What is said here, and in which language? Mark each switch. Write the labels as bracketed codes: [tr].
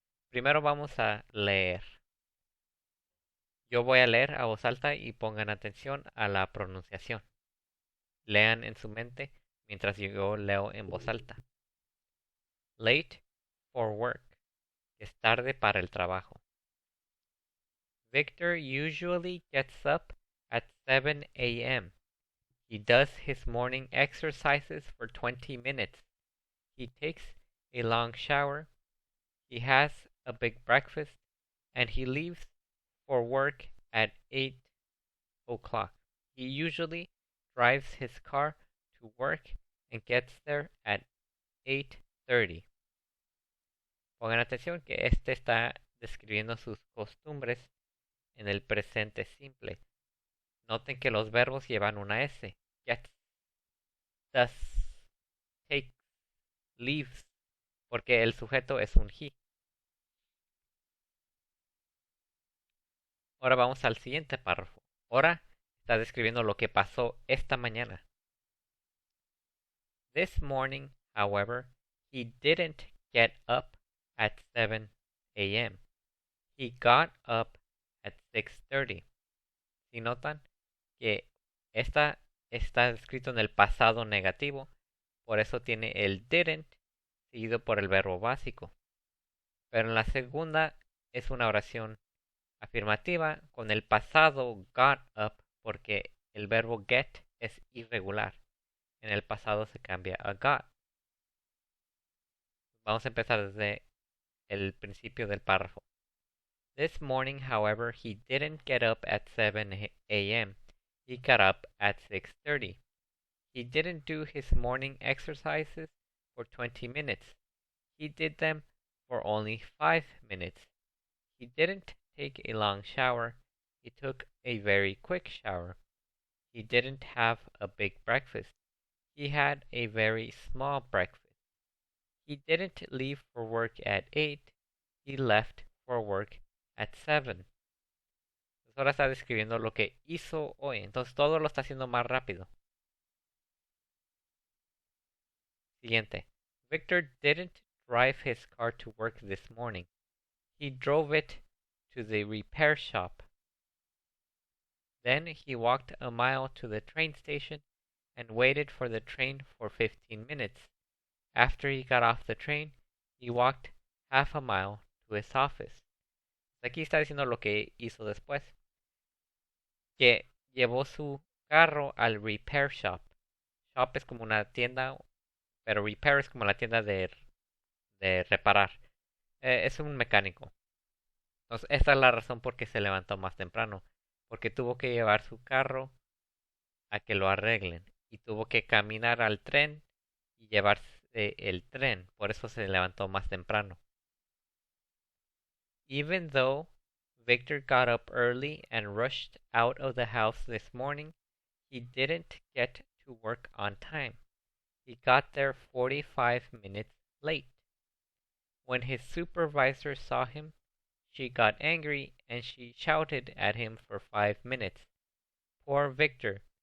[es] Primero vamos a leer. Yo voy a leer a voz alta y pongan atención a la pronunciación. Lean en su mente mientras yo leo en voz alta. [en] Late for work. [es] Es tarde para el trabajo. [en] Victor usually gets up at 7 a.m. He does his morning exercises for 20 minutes. He takes a long shower. He has a big breakfast. And he leaves for work at 8 o'clock. He usually drives his car to work and gets there at 8:30. [es] Pongan atención que este está describiendo sus costumbres en el presente simple. Noten que los verbos llevan una S. [en] Gets, does, takes, leaves, [es] porque el sujeto es un he. Ahora vamos al siguiente párrafo. Ahora está describiendo lo que pasó esta mañana. [en] This morning, however, he didn't get up at 7 a.m. He got up at 6:30. [es] Si notan que esta está escrito en el pasado negativo, por eso tiene el didn't seguido por el verbo básico. Pero en la segunda es una oración afirmativa con el pasado got up porque el verbo get es irregular. En el pasado se cambia a got. Vamos a empezar desde el principio del párrafo. [en] This morning, however, he didn't get up at 7 a.m. He got up at 6:30. He didn't do his morning exercises for 20 minutes. He did them for only 5 minutes. He didn't take a long shower. He took a very quick shower. He didn't have a big breakfast. He had a very small breakfast. He didn't leave for work at 8. He left for work at 7. [es] Entonces ahora está describiendo lo que hizo hoy. Entonces todo lo está haciendo más rápido. Siguiente. [en] Victor didn't drive his car to work this morning. He drove it to the repair shop. Then he walked a mile to the train station and waited for the train for 15 minutes. After he got off the train, he walked half a mile to his office. [es] Aquí está diciendo lo que hizo después. Que llevó su carro al repair shop. Shop es como una tienda, pero repair es como la tienda de reparar. Es un mecánico. Entonces, esta es la razón por qué se levantó más temprano. Porque tuvo que llevar su carro a que lo arreglen. Y tuvo que caminar al tren y del tren, por eso se levantó más temprano. [en] Even though Victor got up early and rushed out of the house this morning, he didn't get to work on time. He got there 45 minutes late. When his supervisor saw him, she got angry and she shouted at him for 5 minutes. Poor Victor.